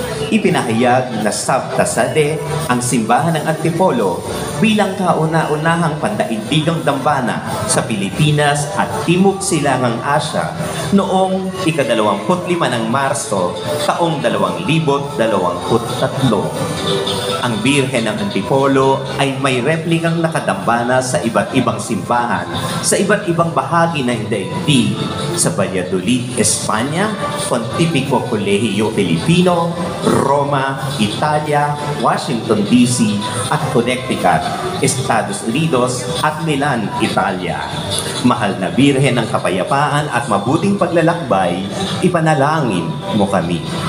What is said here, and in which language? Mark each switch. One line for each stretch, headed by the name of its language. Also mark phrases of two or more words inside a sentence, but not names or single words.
Filipino: Ipinahayag na Sabta Sade ang simbahan ng Antipolo bilang kauna-unahang pandaigdigang dambana sa Pilipinas at Timog Silangang Asya noong ika-25 ng Marso taong 2023. Ang Birhen ng Antipolo ay may replikang nakadambana sa iba't ibang simbahan sa iba't ibang bahagi ng daigdig sa Valladolid, Espanya, Pontificio Colegio Filipino, Roma, Italia, Washington DC at Connecticut, Estados Unidos at Milan, Italia. Mahal na Birhen ng Kapayapaan at mabuting paglalakbay, ipanalangin mo kami.